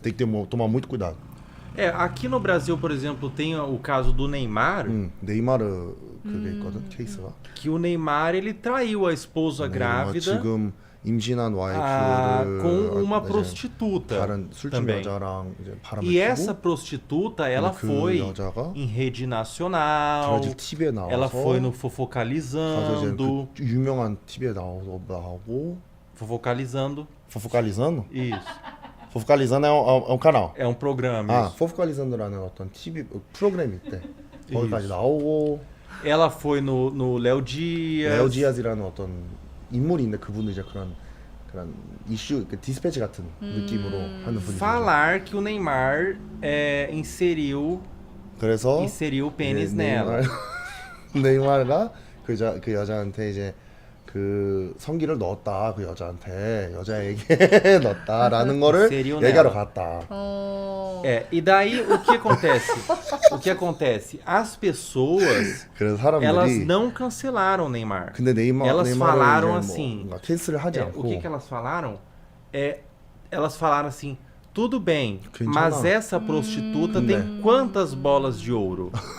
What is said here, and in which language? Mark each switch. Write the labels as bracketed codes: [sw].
[pt] Tem que tomar muito cuidado. Aqui no Brasil, por exemplo, tem o caso do Neymar. [ko] 네이마르 그게 있거든, 케이스가. [pt] Que o Neymar, ele traiu a esposa grávida. [ko] 지금 임신한 와이프를 [pt] com uma prostituta [ko] 다른 술집 여자랑 이제 바람을 [pt] E essa prostituta, ela foi em rede nacional. [ko] TV에 나와서 [pt] ela foi no Fofocalizando. [ko] 유명한 TV에 나오고. [pt] Fofocalizando. Fofocalizando? Isso. Fofocalizando é um canal. É um programa. [ko] Fofocalizando라는 어떤 TV 프로그램이 있대. 거기까지 나오고. [pt] Ela foi no Léo Dias. [ko] Léo Dias이라는 어떤 인물이 있는데 그분도 이제 그런 이슈, 디스패치 같은 느낌으로 하는 분이죠. [pt] Falar que o Neymar inseriu o pênis nela. [ko] 네이마르가 그 여자한테 이제 그 성기를 넣었다 그 여자에게 넣었다라는 거를 얘기하러 갔다. [pt] E daí o que acontece? O que acontece? As pessoas elas não cancelaram o Neymar. [ko] 근데 [pt] elas falaram assim. [ko] 캔슬을 하지 않고. [pt] O que elas falaram? Elas falaram assim. Tudo bem, [ko] 괜찮아. [pt] mas essa prostituta tem quantas bolas de ouro?